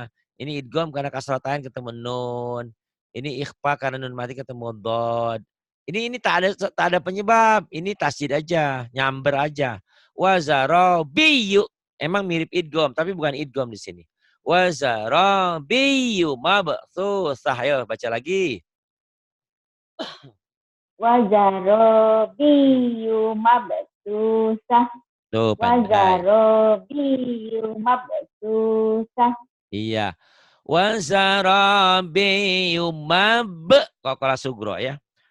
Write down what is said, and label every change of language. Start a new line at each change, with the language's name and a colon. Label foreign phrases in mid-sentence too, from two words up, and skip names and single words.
Indonesian: Ini idgham karena kasratain ketemu nun. Ini ikhfa karena nun mati ketemu dod. Ini tak ada penyebab. Ini tasdid aja, nyamber aja.
Arabic: Wazarabiyu.
Indonesian: Emang mirip idgham tapi bukan idgham di sini.
Arabic: Wazarabiyu mabsusah.
Indonesian: Ayo baca lagi.
Arabic: Wazarobiyu mabsusah.
Indonesian: Tuh pandai.
Arabic: Wazarobiyu mabsusah.
Indonesian: Iya.
Arabic: Wazarabiyu Kokola sugro ya.